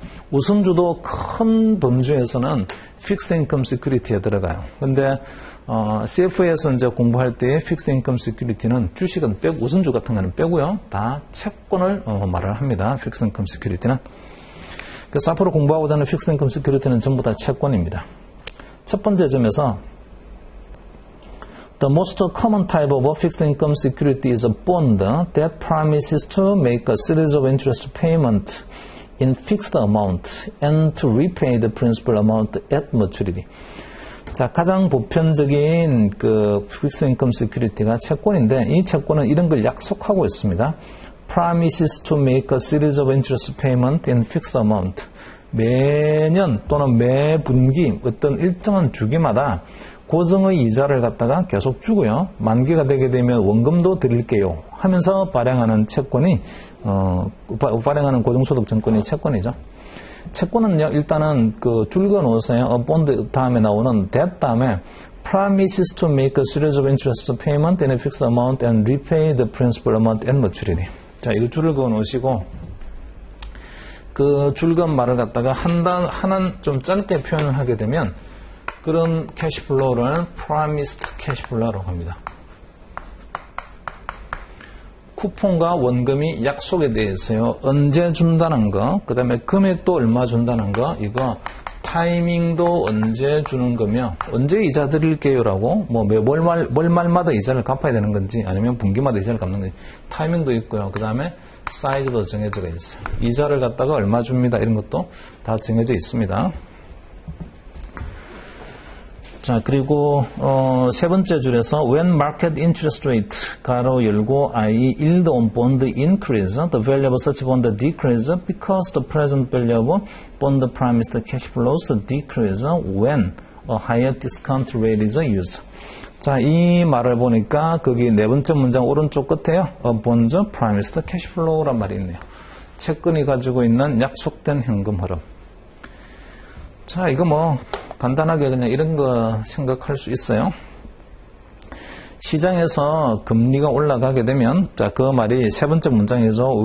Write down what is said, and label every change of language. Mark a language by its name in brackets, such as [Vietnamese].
[Korean] 우선주도 큰 돈주에서는 픽스드 인컴 시큐리티에 들어가요. 근데 CFA에서 이제 공부할 때 픽스드 인컴 시큐리티는 주식은 빼고, 우선주 같은 거는 빼고요. 다 채권을 말을 합니다. 픽스드 인컴 시큐리티는. 그래서 앞으로 공부하고자 하는 픽스드 인컴 시큐리티는 전부 다 채권입니다. 첫 번째 점에서 [English] The most common type of a fixed income security is a bond that promises to make a series of interest payments in fixed amount and to repay the principal amount at maturity. [Korean] 자, 가장 보편적인 그 픽스드 인컴 시큐리티가 채권인데, 이 채권은 이런 걸 약속하고 있습니다. [English] Promises to make a series of interest payment in fixed amount. [Korean] 매년 또는 매 분기 어떤 일정한 주기마다 고정의 이자를 갖다가 계속 주고요. 만기가 되게 되면 원금도 드릴게요 하면서 발행하는 채권이 발행하는 고정소득증권이 채권이죠. 채권은요, 일단은 그 줄 그어 놓으세요. 본드 다음에 나오는 [English] that 다음에 promises to make a series of interest payment in a fixed amount and repay the principal amount at maturity. [Korean] 자, 이거 줄을 그어 놓으시고 그 줄 그은 말을 갖다가 하나 좀 짧게 표현을 하게 되면 그런 캐시플로우를 promised cashflow라고 합니다. 쿠폰과 원금이 약속에 대해 있어요. 언제 준다는 거, 그 다음에 금액도 얼마 준다는 거, 이거 타이밍도 언제 주는 거며, 언제 이자 드릴게요라고, 뭐 월말마다 이자를 갚아야 되는 건지, 아니면 분기마다 이자를 갚는 건지, 타이밍도 있고요. 그 다음에 사이즈도 정해져 있어요. 이자를 갖다가 얼마 줍니다. 이런 것도 다 정해져 있습니다. 자, 그리고 세 번째 줄에서 [English] when market interest rate [Korean] 가로 열고 i.e. [English] yield on bond increase, the value of such bond decrease because the present value of bond promised cash flows decrease when a higher discount rate is used. [Korean] 자, 이 말을 보니까 거기 네 번째 문장 오른쪽 끝에요. [English] A bond promised cash flow란 [Korean] 말이 있네요. 채권이 가지고 있는 약속된 현금 흐름. 자, 이거 뭐 간단하게 그냥 이런 거 생각할 수 있어요. 시장에서 금리가 올라가게 되면, 자, 그 말이 세 번째 문장이죠.